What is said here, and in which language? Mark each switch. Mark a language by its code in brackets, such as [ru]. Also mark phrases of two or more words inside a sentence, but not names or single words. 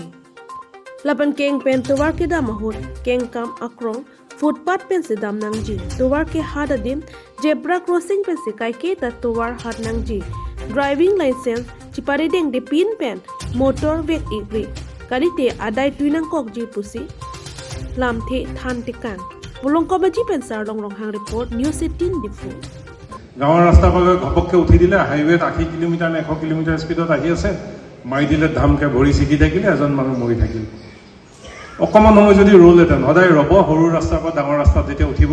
[mjw] lapan keng pen tuwar ke dam mahut keng kam akrong footpath pen se dam nang ji tuwar ke hada dim [en] zebra crossing [mjw] pen se kai ke ta tuwar hat nang ji [en] driving license [mjw] chipare deng de pin pen motor vek igri kari te adai tuinang kok ji pusi lam the than tikan bulong ko baji pen sar long hang report news 18 difu [as] গাঁৱৰ ৰাস্তা পালে ঘপককে উঠি দিলে হাইৱেত 80 কিলোমিটাৰ নে 100 কিলোমিটাৰ স্পীডত আহি আছে মাৰি দিলে ধামকে ভৰি ছিগি থাকিলে এজন মানুহ মৰি থাকিল অকমান সময় যদি ৰোল এটেন সদায় ৰব সৰু ৰাস্তাৰ পৰা ডাঙৰ ৰাস্তাত যেতিয়া উঠিব